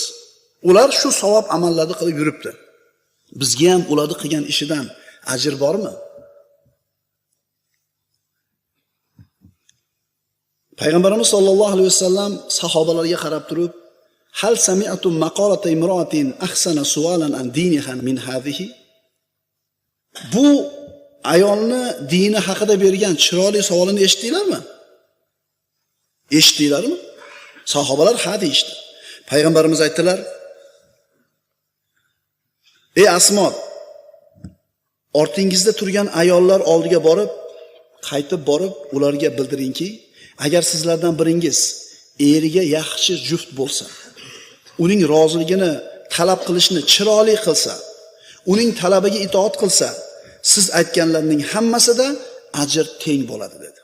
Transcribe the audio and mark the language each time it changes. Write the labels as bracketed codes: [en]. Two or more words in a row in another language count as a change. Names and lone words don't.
[uz] Ular shu savob amallarni qilib yuribdi. Bizga ham ularni qilgan ishidan ajr bormi? Payg'ambarimiz sollallohu alayhi vasallam sahobalarga qarab turib, [ar] "هل سمعتم مقالة امرأة أحسن سؤالا عن دينها من هذه?" [uz] Bu ayolni dini haqida bergan chiroyli savolini eshitdinglarmi? Eshitdinglarmi? Sahobalar ha deyishdi. Payg'ambarimiz aytdilar: "Ey Asmo, ortingizda turgan ayollar oldiga borib, qaytib borib ularga bildiringki, agar sizlardan biringiz eriga yaxshi juft bo'lsa, uning roziligini talab qilishni chiroyli qilsa, uning talabiga itoat qilsa, siz aytganlarning hammasida ajr teng bo'ladi" dedi.